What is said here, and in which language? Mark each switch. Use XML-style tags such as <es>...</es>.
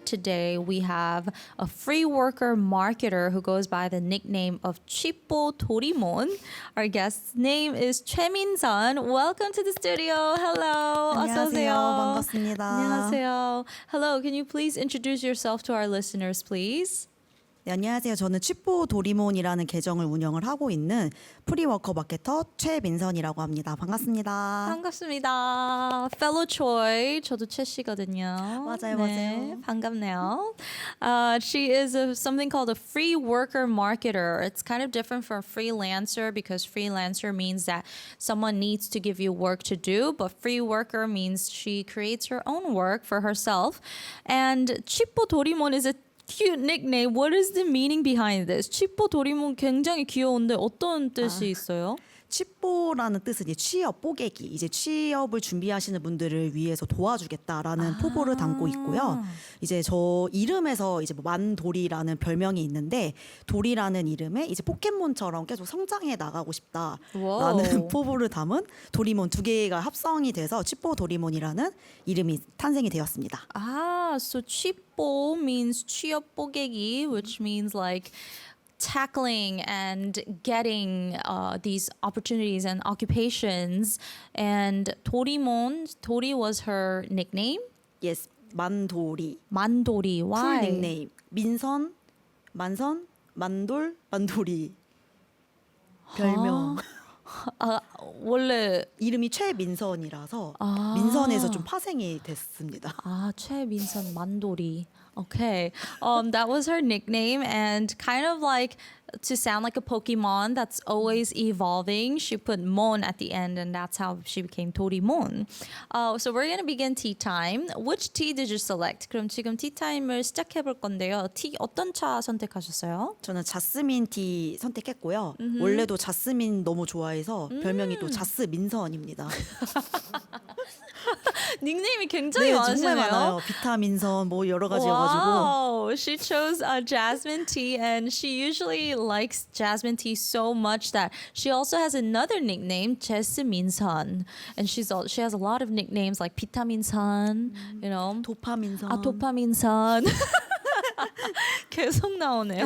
<en>Today we have a free worker marketer who goes by the nickname of Chippo Dorimon. Our guest's name is Choi Min-sun. Welcome to the studio. Hello.</en> <ko>어서 오세요. 반갑습니다. 안녕하세요.</ko> <en>Hello, can you please introduce yourself to our listeners, please?</en> <ko>네, 안녕하세요. 저는 취뽀 도리몬이라는 계정을 운영을 하고 있는 프리워커 마케터 최민선이라고 합니다. 반갑습니다. 반갑습니다.</ko> <en>Fellow Choi.</en> <ko>저도 최 씨거든요. 맞아요, 네, 맞아요. 반갑네요.</ko> <en>She is something called a free worker marketer. It's kind of different from freelancer because freelancer means that someone needs to give you work to do, but free worker means she creates her own work for herself. And 치뽀 도리몬 is a cute nickname. What is the meaning behind this?</en> <ko>치뽀 도리몬 굉장히 귀여운데 어떤 뜻이 있어요? 취뽀라는 뜻은 이제 취업, 뽀개기, 이제 취업을 준비하시는 분들을 위해서 도와주겠다라는 포부를 담고 있고요. 이제 저 이름에서 이제 뭐 만돌이라는 별명이 있는데 돌이라는 이름에 이제 포켓몬처럼 계속 성장해 나가고 싶다라는 와우. 포부를 담은 도리몬 두 개가 합성이 돼서 취뽀 도리몬이라는 이름이 탄생이 되었습니다.</ko> <en>So 취뽀 means</en> <ko>취업 뽀개기,</ko> <en>which means like tackling and getting these opportunities and occupations. And Tori was her nickname. Yes,</en> <ko>만돌이. 만돌이. 풀</ko> <en>Why?</en> <ko>닉네임. 민선, 만선, 만돌, 만돌이. 별명. 원래 이름이 최민선이라서 민선에서 좀 파생이 됐습니다. 최민선 만돌이.</ko> <en>Okay. That was her nickname, and kind of like to sound like a Pokemon that's always evolving, she put mon at the end, and that's how she became Dorimon. So we're gonna begin tea time. Which tea did you select?</en> <ko>그럼 지금</ko> <en>tea time을</en> <ko>시작해 볼 건데요. 티 어떤 차 선택하셨어요? 저는 자스민 티 선택했고요. 원래도 자스민 너무 좋아해서 별명이 또 자스민선입니다. 닉네임이 굉장히 네, 많으시네요. 정말 많아요. 비타민선 뭐 여러 가지여가지고.</ko> <en>Wow, she chose jasmine tea, and she usually likes jasmine tea so much that she also has another nickname, 제스민선, and she has a lot of nicknames like 비타민선, you know,</en> <ko>도파민선. 도파민선. 계속 나오네요.</ko>